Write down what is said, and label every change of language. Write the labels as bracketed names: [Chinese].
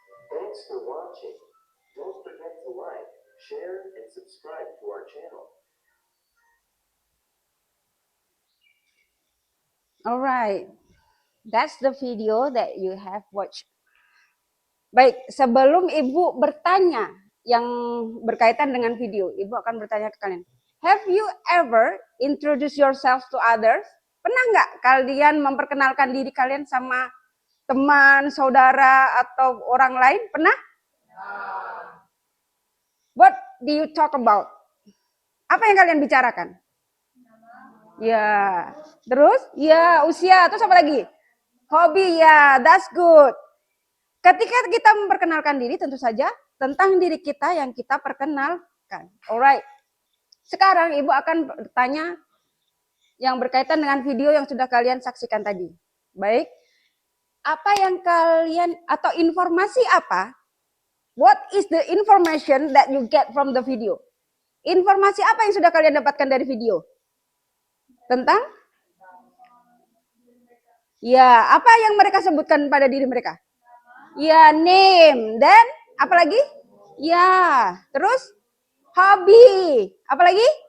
[English] Thanks for watching. Don't forget to like, share, and subscribe to our channel. Alright, that's the video that you have watched. [Indonesian] Baik, sebelum Ibu bertanya yang berkaitan dengan video, Ibu akan bertanya ke kalian. [English] Have you ever introduce yourself to others? [Indonesian] Pernah nggak kalian memperkenalkan diri kalian sama teman, saudara, atau orang lain? Pernah? [English] What do you talk about? [Indonesian] Apa yang kalian bicarakan? Ya, terus? Ya, usia. Terus apa lagi? Hobi, ya, [English] that's good. [Indonesian] Ketika kita memperkenalkan diri, tentu saja tentang diri kita yang kita perkenalkan. Alright. Sekarang Ibu akan bertanya yang berkaitan dengan video yang sudah kalian saksikan tadi. Baik. Apa yang kalian, atau informasi apa? [English] What is the information that you get from the video? [Indonesian] Informasi apa yang sudah kalian dapatkan dari video? Tentang? Ya, apa yang mereka sebutkan pada diri mereka? Ya, name. Dan apa lagi? Ya, terus hobi. Apa lagi?